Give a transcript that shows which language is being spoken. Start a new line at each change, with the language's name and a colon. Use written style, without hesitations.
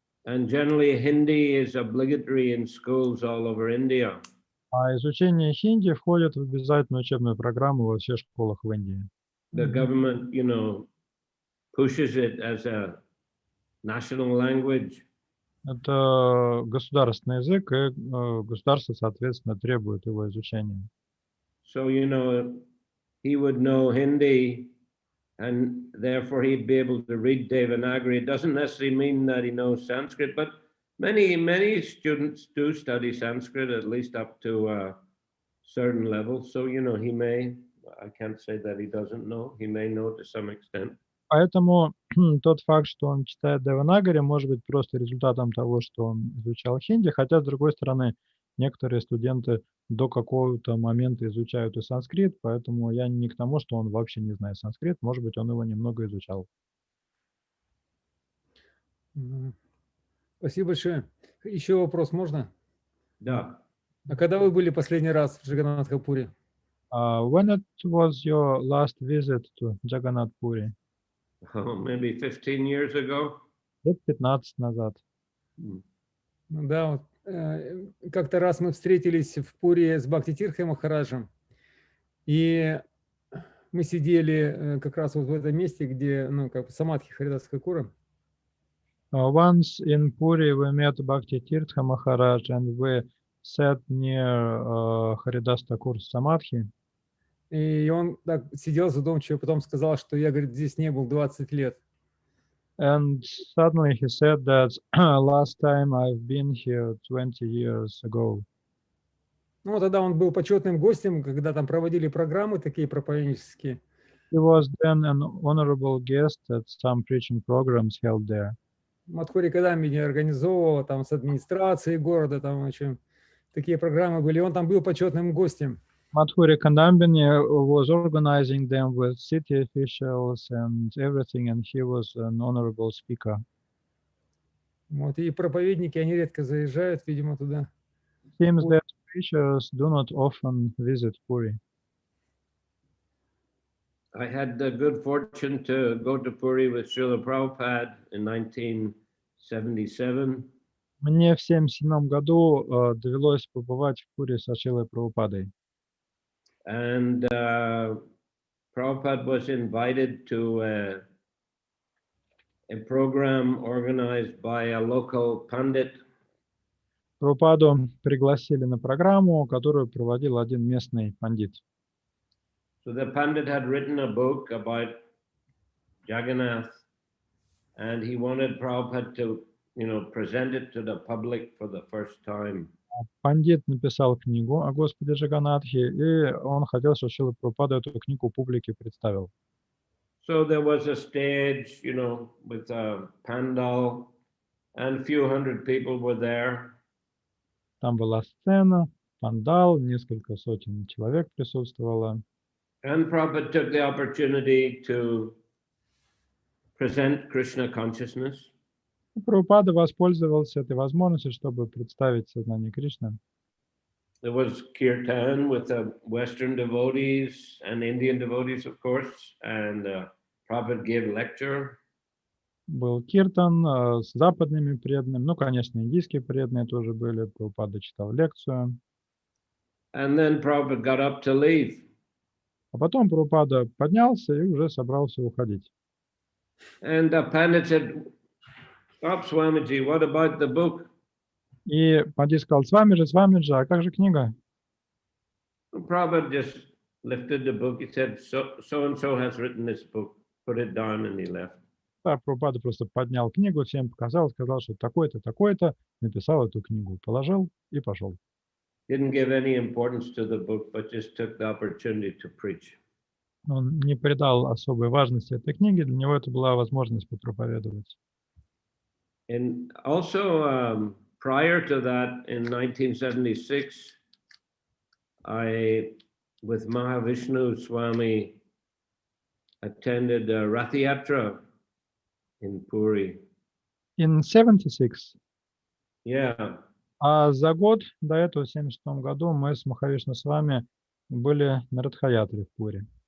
English: And generally Hindi is obligatory in schools all over India.
Russian: А изучение хинди входит в обязательную учебную программу во всех школах в Индии.
English: The government, you know, pushes it as a national language.
Russian: Это государственный язык, и государство, соответственно, требует его изучения.
English: So, you know, he would know Hindi, and therefore he'd be able to read Devanagari. It doesn't necessarily mean that he knows Sanskrit, but many students do study Sanskrit, at least up to a certain level. So, you know, he may, I can't say that he doesn't know, he may know to some extent.
Russian: Поэтому тот факт, что он читает Деванагари, может быть просто результатом того, что он изучал хинди, хотя, с другой стороны, некоторые студенты до какого-то момента изучают и санскрит, поэтому я не к тому, что он вообще не знает санскрит, может быть, он его немного изучал. Спасибо большое. Еще вопрос можно? Да. А когда вы были последний раз в Джаганнатхапуре?
English: When it was your last visit to Jagannath Puri? Maybe 15 years ago.
Russian: Лет 15 назад. Ну да, вот, как-то раз мы встретились в Пуре с Бхакти Тиртхой Махараджем, и мы сидели как раз вот в этом месте, где, ну, как Самадхи Харидас Thakura.
English: Once in Puri we met Bhakti Tirtha Maharaj and we sat near Haridas Thakur Samadhi.
Russian: И он так сидел задумчиво, потом сказал, что я, говорит, здесь не был 20 лет.
English: And suddenly he said that last time I've been here 20 years ago.
Russian: Ну, тогда он был почетным гостем, когда там проводили программы такие проповеднические.
English: He was then an honorable guest at some preaching programs held there.
Russian: Мадхури Кадамби организовывала там с администрацией города, там, в общем, такие программы были. Он там был почетным гостем.
English: Madhuri Kandambini was organizing them with city officials and everything, and he was an honorable speaker.
Russian: Вот, и проповедники, они редко заезжают, видимо, туда.
English: Seems that preachers do not often visit Puri. I had the good fortune to go to Puri with Srila Prabhupada in 1977.
Russian: Мне в 1977 году довелось побывать в Пури с Шрилой Прабхупадой.
English: And Prabhupada was invited to a program organized by a local pandit.
Russian: Прабхупаду пригласили на программу, которую проводил один местный пандит.
English: So the pandit had written a book about Jagannath, and he wanted Prabhupada to, present it to the public for the first time.
Russian: Пандит написал книгу о Господе Джаганатхе, и он хотел, чтобы Шрила Прабхупада эту книгу публике представил.
English: So there was a stage, with a pandal, and a few hundred people were there.
Russian: Там была сцена, пандал, несколько сотен человек присутствовало.
English: And Prabhupada took the opportunity to present Krishna consciousness.
Russian: И Прабхупада воспользовался этой возможностью, чтобы представить сознание Кришны.
English: There was kirtan with the Western devotees and Indian devotees, of course, and Prabhupada gave lecture.
Russian: Был киртан с западными преданными, ну, конечно, индийские преданные тоже были. Прабхупада читал лекцию.
English: And then Prabhupada got up to leave.
Russian: А потом Прабхупада поднялся и уже собрался уходить.
English: And the pandit said, "Stop, Swamiji, what about the book?"
Russian: И пандит сказал: с вами же, а как же книга?
English: Prabhupada just lifted the book. He said, so and so has written this book. Put it down, and he left.
Russian: Да, Прабхупада просто поднял книгу, всем показал, сказал, что такой-то, такой-то написал эту книгу. Положил и пошел.
English: Didn't give any importance to the book, but just took the opportunity to preach.
Russian: Он не придал особой важности этой книге, для него это была возможность попроповедовать.
English: And also, prior to that, in 1976, I, with Mahavishnu Swami, attended a Rath Yatra in Puri. In 76, Yeah,
Russian: а за год до этого, в 76 году, мы с Махавишну с вами были на Радхаятре в Пури.